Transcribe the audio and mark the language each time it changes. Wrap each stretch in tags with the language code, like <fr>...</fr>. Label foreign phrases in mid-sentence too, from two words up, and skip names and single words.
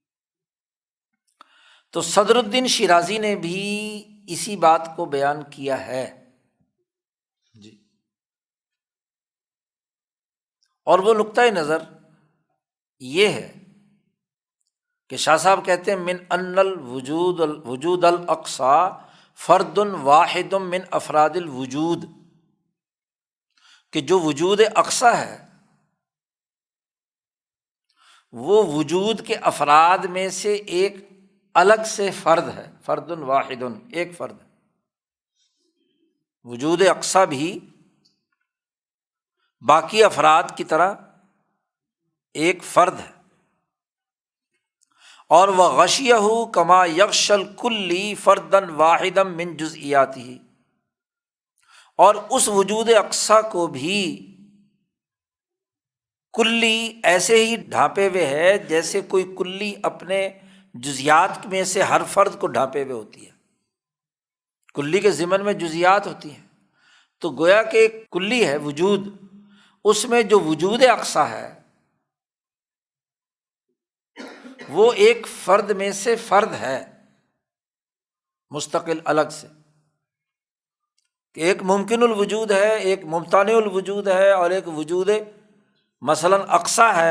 <ur>تو صدر الدین شیرازی نے بھی اسی بات کو بیان کیا ہے جی، اور وہ نقطۂ نظر یہ ہے کہ شاہ صاحب کہتے ہیں</ur> <ar>من ان وجود الاقصی فرد واحد من افراد الوجود،</ar> <ur>کہ جو وجود اقصی ہے وہ وجود کے افراد میں سے ایک الگ سے فرد ہے، فرد واحد، ایک فرد ہے۔ وجود اقصی بھی باقی افراد کی طرح ایک فرد ہے، اور</ur> <ar>وغشیہ کما یغشی الکلی فردا واحدا من جزئیاتہ،</ar> <ur>اور اس وجود اقصی کو بھی کلی ایسے ہی ڈھانپے ہوئے ہے جیسے کوئی کلی اپنے جزیات میں سے ہر فرد کو ڈھانپے ہوئے ہوتی ہے۔ کلی کے ضمن میں جزیات ہوتی ہیں، تو گویا کہ ایک کلی ہے وجود، اس میں جو وجود اقصی ہے وہ ایک فرد میں سے فرد ہے، مستقل الگ سے، کہ ایک ممکن الوجود ہے، ایک ممتنع الوجود ہے، اور ایک وجود مثلاً اقصی ہے۔</ur>